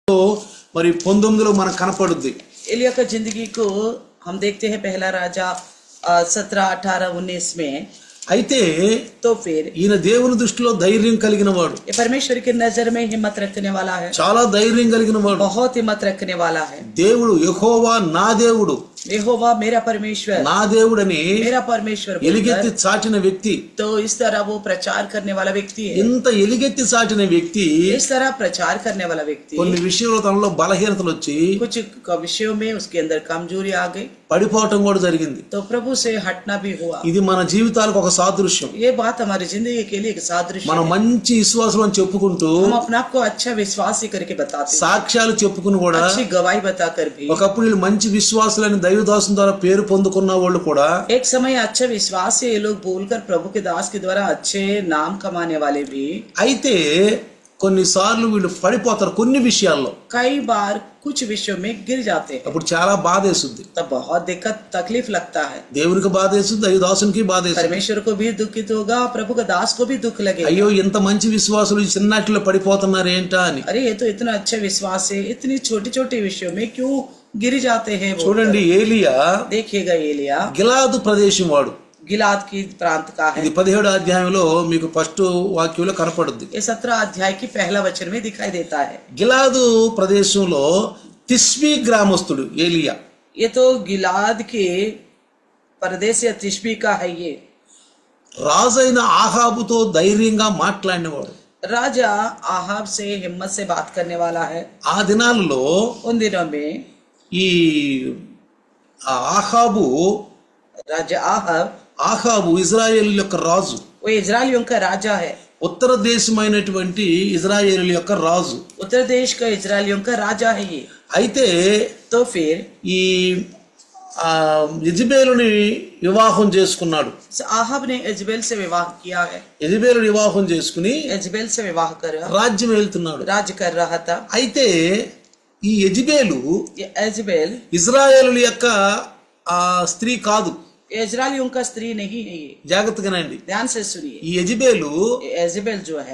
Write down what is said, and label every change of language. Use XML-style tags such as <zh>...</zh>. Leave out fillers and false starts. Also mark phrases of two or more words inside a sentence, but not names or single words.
<te>మరి 19లో మనకు కనపడుద్ది.</te> <hi>एलिया का जिंदगी को हम देखते हैं पहला राजा 17, 18, 19 में.</hi> <te>అయితే</te> <hi>तो फिर</hi> <te>ఈయన దేవుని దృష్టిలో ధైర్యం కలిగిన వాడు,</te> <hi>ये परमेश्वर की नजर में हिम्मत रखने वाला है,</hi> <te>చాలా ధైర్యం కలిగిన వాడు.</te> <hi>बहुत हिम्मत रखने वाला है.</hi> <te>దేవుడు యెహోవా నా దేవుడు,</te> <hi>यहोवा मेरा परमेश्वर,</hi> <te>నా దేవుడని</te> <hi>मेरा परमेश्वर</hi> <te>ఎలుగెత్తి చాటిన వ్యక్తి.</te> <hi>तो इस तरह वो प्रचार करने वाला व्यक्ति है.</hi> <te>ఇంత ఎలుగెత్తి చాటిన వ్యక్తి</te> <hi>इस तरह प्रचार करने वाला व्यक्ति</hi> <te>కొన్ని విషయాల్లో తనలో బలహీనతలు వచ్చి</te> <hi>कुछ विषयों में उसके अंदर कमजोरी आ गई,</hi> <te>పడిపోవటం కూడా జరిగింది.</te> <hi>तो प्रभु से हटना भी हुआ.</hi> <te>ఇది మన జీవితాలకు ఒక సాదృశ్యం.</te> <hi>ये बात हमारी जिंदगी के लिए एक सादृश्य</hi> <te>మనం</te> <hi>है.</hi> <te>మంచి విశ్వాసం అని చెప్పుకుంటూ</te> <hi>हम अपने आप को अच्छा विश्वासी करके बताते हैं,</hi> <te>సాక్ష్యాలు చెప్పుకుని కూడా</te> <hi>अच्छी गवाही बताकर भी.</hi> <te>ఒకప్పుడు వీళ్ళు మంచి విశ్వాసులని దైవదాసం ద్వారా పేరు పొందుకున్న వాళ్ళు కూడా</te> <hi>एक समय अच्छा विश्वास से ये लोग बोलकर प्रभु के दास के द्वारा अच्छे नाम कमाने वाले भी,</hi> <te>అయితే కొన్నిసార్లు వీళ్ళు పడిపోతారు కొన్ని విషయాల్లో.</te> <hi>कई बार कुछ विषयों में गिर जाते हैं.</hi> <te>అప్పుడు చాలా బాధేస్తుంది.</te> <hi>तब बहुत दिक्कत तकलीफ लगता है.</hi> <te>దేవునికి బాధేస్తుంది, దైవదాసునికి బాధేస్తుంది.</te> <hi>परमेश्वर को भी दुखित होगा, प्रभु का दास को भी दुख लगेगा.</hi> <te>అయ్యో ఇంత మంచి విశ్వాసులు ఈ చిన్నట్లో పడిపోతున్నారు ఏంటా అని.</te> <hi>अरे ये तो इतना अच्छा विश्वास है, इतनी छोटी छोटी विषयों में क्यों गिर जाते हैं.</hi> <te>చూడండి, ఏలియా</te> <hi>देखिएगा एलिया</hi> <te>గిలాదు ప్రదేశం వాడు.</te> <hi>गिलाद की प्रांत का है.</hi> <te>ఇది 17వ అధ్యాయంలో మీకు ఫస్ట్ వాక్యంలో కనపడుద్ది.</te> <hi>ये 17 अध्याय की पहला वचन में दिखाई देता है.</hi> <te>గిలాదు ప్రదేశంలో తిష్బీ గ్రామస్తుడు ఏలియా.</te> <hi>ये तो गिलाद के प्रदेश या तिशबी का है. ये</hi> <te>రాజైన ఆహాబుతో ధైర్యంగా మాట్లాడినవాడు.</te> <hi>राजा आहाब से हिम्मत से बात करने वाला है.</hi> <te>ఆ దినాల్లో</te> <hi>उन दिनों में</hi> <te>ఈ ఆహాబు</te> <hi>राजा आहाब</hi> <te>ఇజ్రాయేలు యొక్క రాజు,</te> <hi>वो इजराइलियों का राजा है.</hi> <te>ఉత్తర దేశమైనటువంటి ఇజ్రాయేలు యొక్క రాజు.</te> <hi>उत्तर देश का इजराइलियों का राजा है ये.</hi> <te>అయితే</te> <hi>तो फिर</hi> <te>ఈ యెజబేలుని వివాహం చేసుకున్నాడు.</te> <hi>आहाब ने यजेबेल से विवाह किया है.</hi> <te>యెజబేలు వివాహం చేసుకుని</te> <hi>यजेबेल से विवाह कर</hi> <te>రాజ్యం వెళ్తున్నాడు.</te> <hi>राज्य कर रहा था.</hi> <te>అయితే ఈ యెజబేలు</te> <hi>ये यजेबेल</hi> <te>ఇజ్రాయేలు యొక్క స్త్రీ కాదు.</te> <hi>इजराइलियों का स्त्री नहीं है. ये</hi> <te>జాగ్రత్తగానండి.</te> <hi>ध्यान से सुनिए.</hi> <te>ఈ యెజబేలు</te> <hi>यजेबेल जो है</hi>